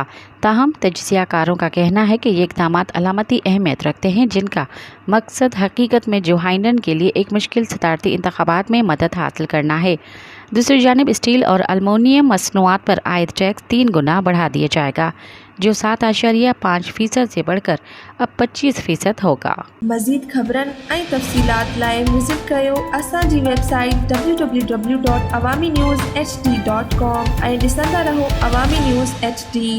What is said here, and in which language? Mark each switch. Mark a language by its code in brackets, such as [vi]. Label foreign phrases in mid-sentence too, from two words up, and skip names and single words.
[ur] تاہم تجزیہ کاروں کا کہنا ہے کہ یہ اقدامات علامتی اہمیت رکھتے ہیں، جن کا مقصد حقیقت میں جو بائیڈن کے لیے ایک مشکل صدارتی انتخابات میں مدد حاصل کرنا ہے۔ دوسری جانب اسٹیل اور ایلومینیم مصنوعات پر عائد ٹیکس 3 گنا بڑھا دیا جائے گا، جو 7.5% سے بڑھ کر اب 25% ہوگا۔ [sd] مزید خبرن ऐं तफ़सीलात लाइ विज़िट कयो असांजी वेबसाइट www.awamiNewsHD.com ऐं ॾिसंदा रहो अवामी न्यूज़ HD।